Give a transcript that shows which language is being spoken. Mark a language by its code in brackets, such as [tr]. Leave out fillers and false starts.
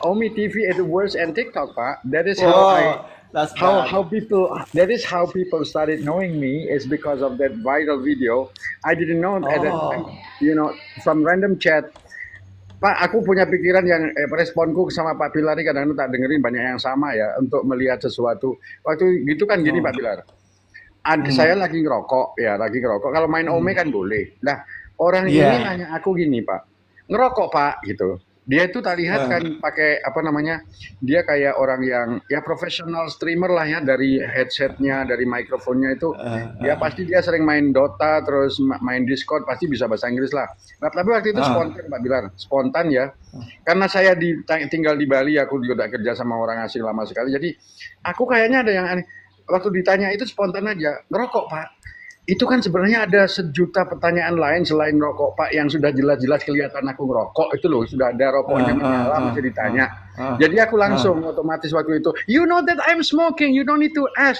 [en] Omi TV is the worst, and TikTok, Pak. That is how That's bad. that is how people started knowing me is because of that viral video. I didn't know at that time, from random chat. [id] Pak, aku punya pikiran yang responku sama Pak Pilar ini kadang-kadang tak dengerin banyak yang sama ya untuk melihat sesuatu. Waktu gitu kan gini Pak Pilar. Saya lagi ngerokok. Kalau main Ome kan boleh. Nah, orang ini [en] Yeah. [id] nanya aku gini, Pak. Ngerokok, Pak, gitu. Dia itu tak lihat kan pakai dia kayak orang yang ya profesional streamer lah ya, dari headsetnya, dari mikrofonnya itu pasti dia sering main Dota, terus main Discord, pasti bisa bahasa Inggris lah. Nah, tapi waktu itu spontan Pak Bilar, spontan ya. Karena saya tinggal di Bali, aku juga kerja sama orang asing lama sekali, jadi aku kayaknya ada yang aneh. Waktu ditanya itu spontan aja, ngerokok Pak. itu kan sebenarnya ada sejuta pertanyaan lain selain rokok Pak yang sudah jelas-jelas kelihatan aku ngerokok itu loh sudah ada rokoknya menyala masih ditanya. ah, Jadi aku ah. langsung otomatis waktu itu, [en] you know that I'm smoking, you don't need to ask.